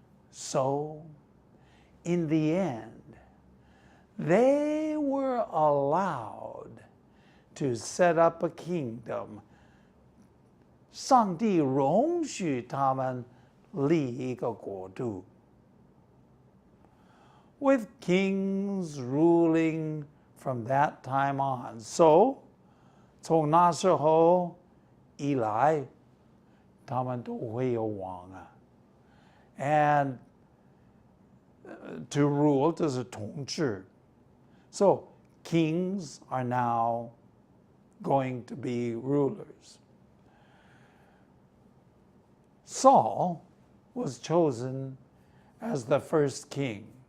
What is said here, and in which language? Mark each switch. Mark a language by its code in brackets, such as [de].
[en] So, in the end, they were allowed to set up a kingdom. [zh] 上帝容许他们立一个国度 [en] with kings ruling from that time on. [zh] So, 从那时候以来，他们都会有王啊。 [en] And to rule [zh] 就是统治. [en] So, kings are now going to be rulers. Saul was chosen as the first king.